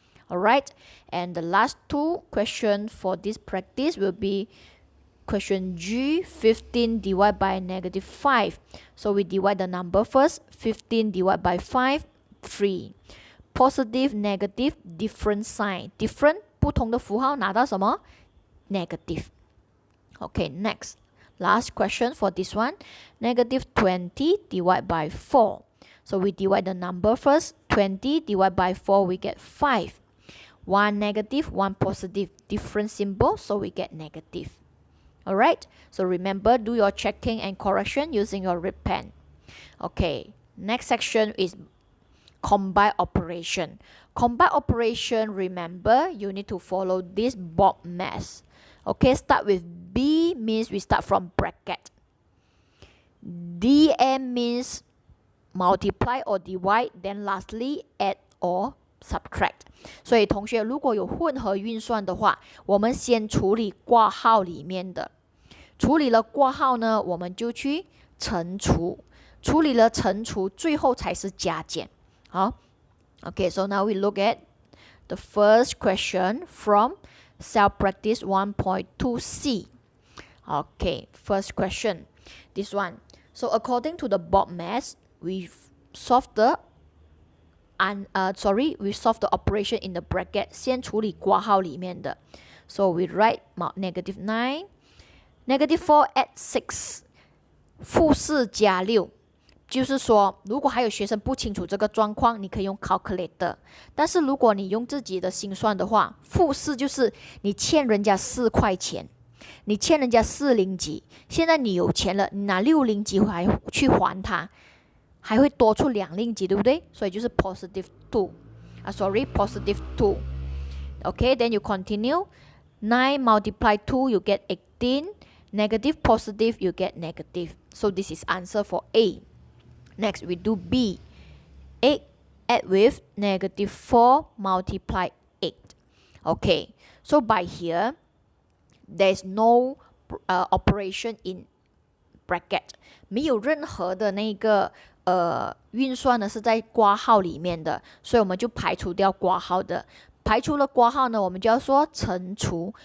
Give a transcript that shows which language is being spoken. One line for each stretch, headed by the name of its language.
English: Alright, and the last two questions for this practice will be question G. 15 divided by negative 5. So we divide the number first. 15 divided by 5, 3. Positive, negative, different sign. Different,
Chinese: 不同的符号拿到什么?
English: Negative. Okay, next. Last question for this one. Negative 20 divided by 4. So we divide the number first. 20 divided by 4, we get 5. One negative, one positive. Different symbol, so we get negative. Alright, so remember, do your checking and correction using your red pen. Okay, next section is combine operation. Combine operation, remember, you need to follow this bob math. Okay, start with B means we start from bracket. DM means multiply or divide, then lastly add or subtract。
Chinese: 所以同学如果有混合运算的话，我们先处理括号里面的，处理了括号呢，我们就去乘除，处理了乘除，最后才是加减。好
English: ，Okay, so now we look at the first question from Self Practice 1.2c. Okay, first question, this one. So according to the board math, we solve the we solve the operation in the bracket.
Chinese: 先处理括号里面的。
English: So we write negative 9, negative 4 add 6,
Chinese: 负4加6。就是说，如果还有学生不清楚这个状况，你可以用 calculator。但是如果你用自己的心算的话，负4就是你欠人家4块钱，你欠人家4零几，现在你有钱了，你拿6零几还去还他，还会多出2零几，对不对？所以就是
English: positive 2 positive 2。 Okay, then you continue. 9 multiply 2, you get 18. Negative, positive, you get negative. So this is answer for A. Next, we do B. 8 add with negative 4 multiply 8. Okay, so by here, there is no operation in bracket.
Chinese: 没有任何的那个运算呢是在括号里面的，所以我们就排除掉括号的。排除了括号呢，我们就要说乘除。